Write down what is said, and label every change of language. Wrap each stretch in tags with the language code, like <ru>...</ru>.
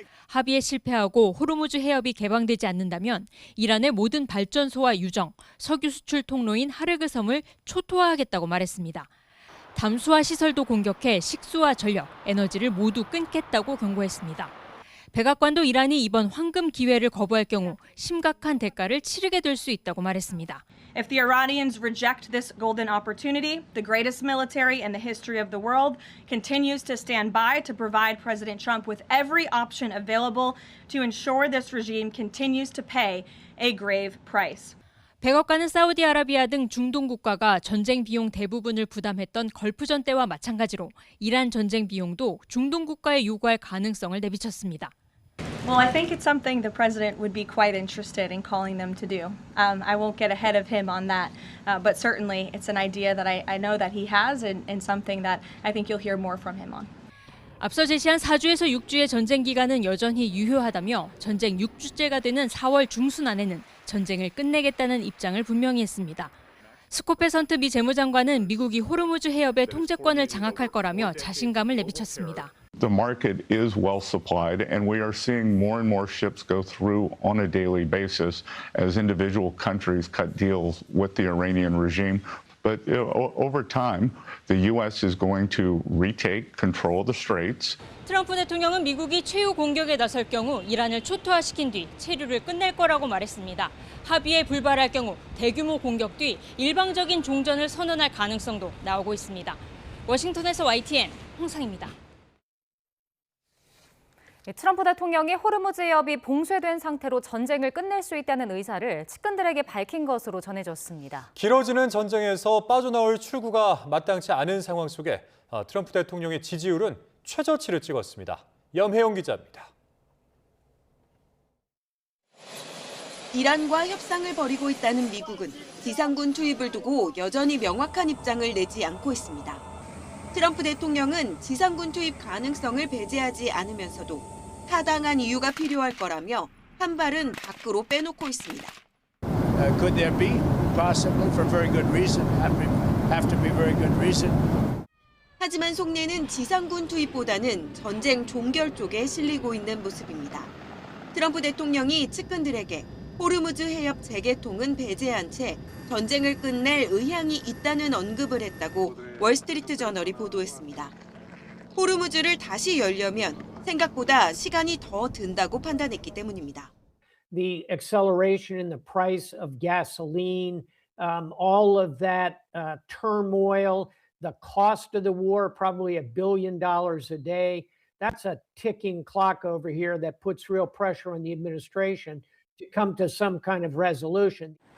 <ko>합의에 실패하고 호르무즈 해협이 개방되지 않는다면 이란의 모든 발전소와 유정, 석유 수출 통로인 하르그 섬을 초토화하겠다고 말했습니다. 담수화 시설도 공격해 식수와 전력, 에너지를 모두 끊겠다고 경고했습니다. 백악관도 이란이 이번 황금 기회를 거부할 경우 심각한 대가를 치르게 될 수 있다고 말했습니다.</ko> <en>If the Iranians reject this golden opportunity, the greatest military in the history of the world continues to stand by to provide President Trump with every option available to ensure this regime continues to pay a grave price.</en> <ko>백악관은 사우디아라비아 등 중동 국가가 전쟁 비용 대부분을 부담했던 걸프전 때와 마찬가지로 이란 전쟁 비용도 중동 국가에 요구할 가능성을 내비쳤습니다.</ko> <en>Well, I think it's something the president would be quite interested in calling them to do. I won't get ahead of him on that, but certainly it's an idea that I know that he has and something that I think you'll hear more from him on.</en> <ko>앞서 제시한 4주에서 6주의 전쟁 기간은 여전히 유효하다며 전쟁 6주째가 되는 4월 중순 안에는 전쟁을 끝내겠다는 입장을 분명히 했습니다. 스콧 베선트 미 재무장관은 미국이 호르무즈 해협의 통제권을 장악할 거라며 자신감을 내비쳤습니다.</ko> <en>The market is well supplied, and we are seeing more and more ships go through on a daily basis as individual countries cut deals with the Iranian regime. But over time, the U.S. is going to retake control of the straits.</en> <ko>트럼프 대통령은 미국이 최후 공격에 나설 경우 이란을 초토화시킨 뒤 체류를 끝낼 거라고 말했습니다. 합의에 불발할 경우 대규모 공격 뒤 일방적인 종전을 선언할 가능성도 나오고 있습니다. 워싱턴에서 YTN 홍상입니다. 트럼프 대통령이 호르무즈 해협이 봉쇄된 상태로 전쟁을 끝낼 수 있다는 의사를 측근들에게 밝힌 것으로 전해졌습니다. 길어지는 전쟁에서 빠져나올 출구가 마땅치 않은 상황 속에 트럼프 대통령의 지지율은 최저치를 찍었습니다. 염혜영 기자입니다. 이란과 협상을 벌이고 있다는 미국은 지상군 투입을 두고 여전히 명확한 입장을 내지 않고 있습니다. 트럼프 대통령은 지상군 투입 가능성을 배제하지 않으면서도 타당한 이유가 필요할 거라며 한 발은 밖으로 빼놓고 있습니다.</ko> <en>Could there be? Possibly for very good reason. Have to be very good reason.</en> <ko>하지만 속내는 지상군 투입보다는 전쟁 종결 쪽에 실리고 있는 모습입니다. 트럼프 대통령이 측근들에게 호르무즈 해협 재개통은 배제한 채 전쟁을 끝낼 의향이 있다는 언급을 했다고 월스트리트 저널이 보도했습니다. 호르무즈를 다시 열려면 생각보다 시간이 더 든다고 판단했기 때문입니다.</ko> <en>The acceleration in the price of gasoline, all of that turmoil, the cost of the war, probably $1 billion a day. That's a ticking clock over here that puts real pressure on the administration to come to some kind of resolution.</en>